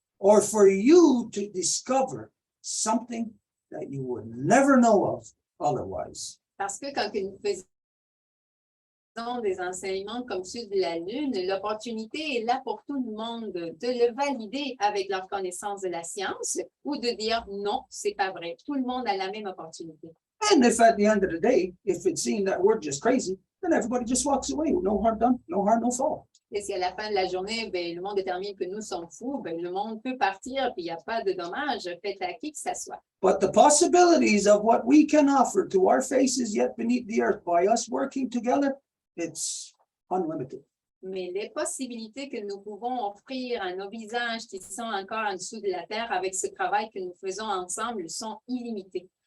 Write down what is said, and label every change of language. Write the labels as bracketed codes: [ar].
[en] Or for you to discover something that you would never know of otherwise. [fr] Parce que quand nous faisons des enseignements comme ceux de la Lune, l'opportunité est là pour tout le monde de le valider avec leur connaissance de la science ou de dire non, c'est pas vrai. Tout le monde a la même opportunité. [en] And if at the end of the day, if it's seen that we're just crazy, then everybody just walks away. No harm done, no harm, no foul. [fr] Et si à la fin de la journée, le monde détermine que nous sommes fous, le monde peut partir, puis il n'y a pas de dommages fait à qui que ce soit. [en] But the possibilities of what we can offer to our faces yet beneath the earth by us working together, it's unlimited. [fr] Mais les possibilités que nous pouvons offrir à nos visages qui sont encore en dessous de la terre avec ce travail que nous faisons ensemble sont illimitées.